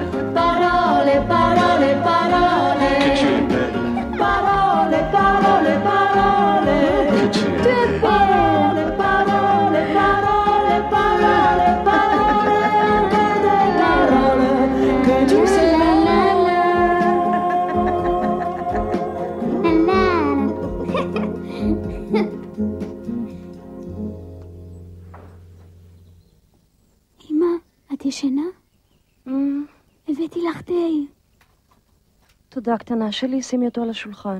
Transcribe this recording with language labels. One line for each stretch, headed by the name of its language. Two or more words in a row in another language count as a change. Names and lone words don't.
French: Parole, parole, parole. Que tu es belle. Parole, parole, parole. Que tu es belle. Parole, parole, parole, parole, parole. Que des paroles que tu sais.
Hebrew: אמא, את ישנה? הבאתי לך תה. תודה קטנה שלי, שימי אותו על השולחן.